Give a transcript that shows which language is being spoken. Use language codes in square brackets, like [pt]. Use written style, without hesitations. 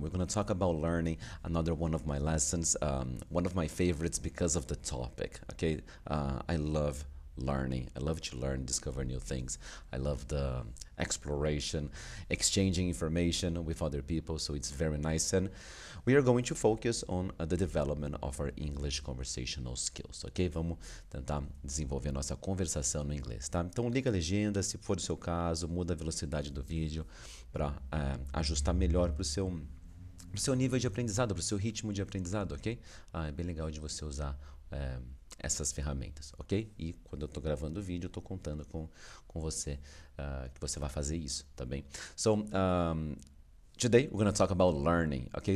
[en] We're going to talk about learning, another one of my lessons, one of my favorites because of the topic, okay? I love learning. I love to learn, discover new things. I love the exploration, exchanging information with other people, so it's very nice. And we are going to focus on the development of our English conversational skills, ok? [pt] Vamos tentar desenvolver a nossa conversação no inglês, tá? Então liga a legenda, se for o seu caso, muda a velocidade do vídeo para ajustar melhor para o seu nível de aprendizado, para o seu ritmo de aprendizado, ok? É bem legal de você usar essas ferramentas, ok? E quando eu estou gravando o vídeo, eu estou contando com você que você vai fazer isso, tá bem? [en] So, today we're going to talk about learning, okay?